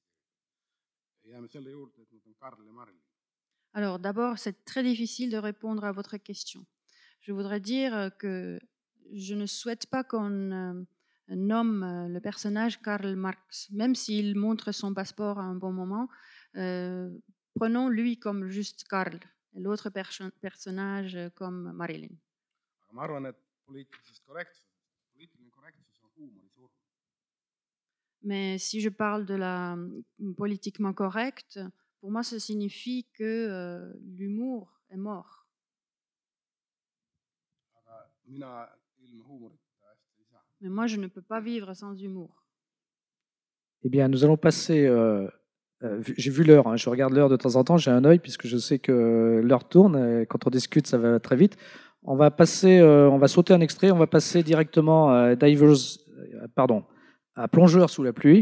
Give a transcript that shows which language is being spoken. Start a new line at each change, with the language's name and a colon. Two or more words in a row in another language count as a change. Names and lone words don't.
Estonian: Jääme selle juurde, et nad on Karl ja Marilyn.
French: Alors d'abord, c'est très difficile de répondre à votre question. Je voudrais dire que je ne souhaite pas qu'on nomme le personnage Karl Marx, même s'il montre son passeport à un bon moment. Prenons lui comme juste Karl, et l'autre personnage comme Marilyn.
Estonian: Aga ma arvan, et poliitiline korrektsus on huumori surm.
French: Mais si je parle de la politiquement correcte, pour moi, ça signifie que l'humour est mort.
Estonian: Aga mina ilma huumorita hästi ei saa.
French: Mais moi, je ne peux pas vivre sans humour. Eh bien, nous allons passer. J'ai vu l'heure, hein, je regarde l'heure de temps en temps, j'ai un œil puisque je sais que l'heure tourne. Et quand on discute, ça va très vite. On va sauter un extrait. On va passer directement à à Plongeurs sous la pluie.